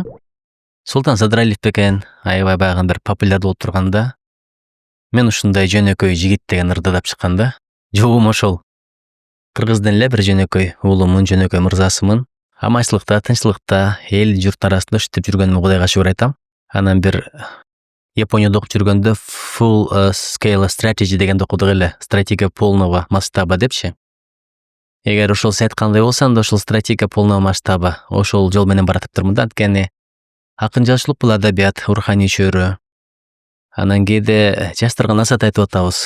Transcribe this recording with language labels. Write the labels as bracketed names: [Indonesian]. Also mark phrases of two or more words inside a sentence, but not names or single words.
[Kyrgyz] Султан Садыралиев бекен аябай байгы бир популяр болуп турганда, мен ушундай жөнөкөй жигит деген ырды ырдап чыкканда, жообум ошол. Кыргыздын эле бир жөнөкөй уулумун, жөнөкөй мырзасымын. Аманчылыкта, тынччылыкта, эл журт арасында ушинтип жүргөнүмө Кудайга шүгүр айтам. Анан бир Японияда окуп жүргөндө [English] full scale strategy [Kyrgyz] дегенди окудук эле. [Russian] Стратегия полного масштаба [Kyrgyz] депчи. Эгер ошол сиз айткандай болсам да, ошол [Russian] стратегия полного масштаба, [Kyrgyz] ошол жол менен баратыптырмын да. Анткени акын жазуучулук бул адабият, руханий чөйрө. Анан кээде жаштарга насаат айтып атабыз.